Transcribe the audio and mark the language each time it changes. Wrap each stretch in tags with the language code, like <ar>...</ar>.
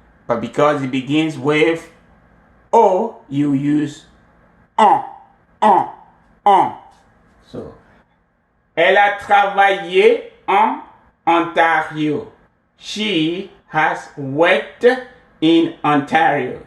<en>But because it begins with O, you use en.</en> <fr>So, elle a travaillé en Ontario.</fr> <en>She has worked in Ontario.</en>